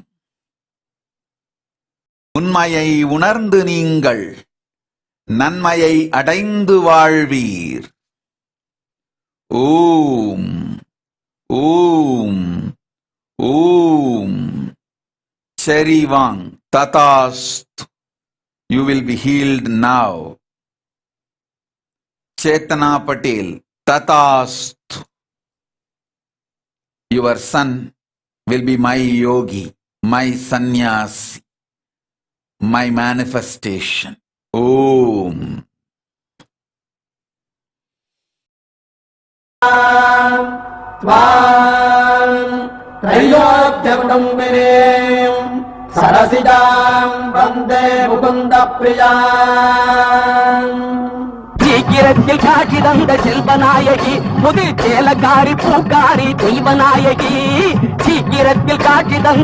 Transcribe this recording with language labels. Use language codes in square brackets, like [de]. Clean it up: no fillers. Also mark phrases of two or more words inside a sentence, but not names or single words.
[ta] உண்மையை உணர்ந்து நீங்கள் நன்மையை அடைந்து வாழ்வீர். ஓம் ஓம் ஓம். [sa] सर्वं तथास्तु. [en] You will be healed now. Chetana Patel, Tatastu. Your son will be my yogi, my sannyasi, my manifestation. Om. [sa] Tvam त्रयोद्यकुटुम्बिनीं सरसिजां वन्दे मुकुन्दप्रियाम् [ta] சீக்கிரத்தில் காட்சி தந்த செல்வநாயகி புது சேலக்காரி பூக்காரி தெய்வநாயகி சீக்கிரத்தில் காட்சி தந்த